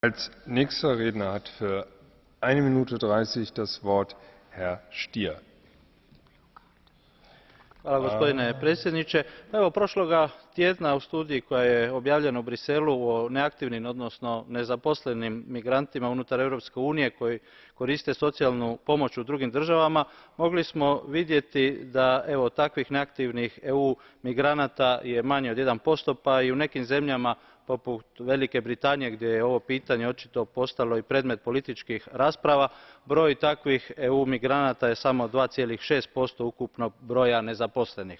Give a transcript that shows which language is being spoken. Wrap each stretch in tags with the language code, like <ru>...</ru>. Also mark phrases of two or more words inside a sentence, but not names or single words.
<de>Als nächster Redner hat für 1 Minute 30 das Wort Herr Stier.</de> <hr>Hvala gospodine predsjedniče. Evo, prošloga tjedna u studiji koja je objavljena u Briselu o neaktivnim, odnosno nezaposlenim migrantima unutar Europske unije koji koriste socijalnu pomoć u drugim državama, mogli smo vidjeti da takvih neaktivnih EU migranata je manje od 1%, pa i u nekim zemljama poput Velike Britanije, gdje je ovo pitanje očito postalo i predmet političkih rasprava, broj takvih EU migranata je samo 2,6% ukupnog broja nezaposlenih.</hr>